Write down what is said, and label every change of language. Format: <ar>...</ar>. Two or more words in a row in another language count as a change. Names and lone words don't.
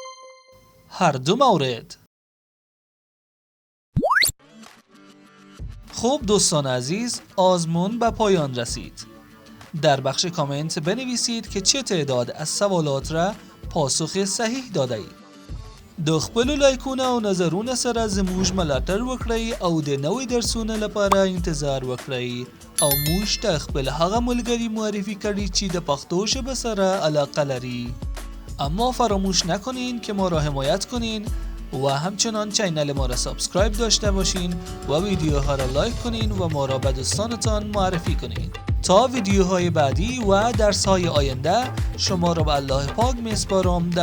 <fa>هر دو مورد. خب دوستان عزیز، آزمون به پایان رسید. در بخش کامنت بنویسید که چه تعداد از سوالات را پاسخ صحیح داده اید.</fa> <ps>د خپلو لایکونه او نظرونه سره زموږ ملاتړ وکړئ او د نوې درسونو لپاره انتظار وکړئ او موږ ته خپل هغه ملګري معرفی کړئ چې د پښتو ژبه سره علاقه لري.</ps> <fa>اما فراموش نکنین که ما را حمایت کنین و همچنان چینل ما را سابسکرایب داشته باشین و ویدیوها را لایک کنین و ما را به دوستانتان معرفی کنین. تا ویدیوهای بعدی و درس‌های آینده شما را به الله پاک میسپارم.</fa>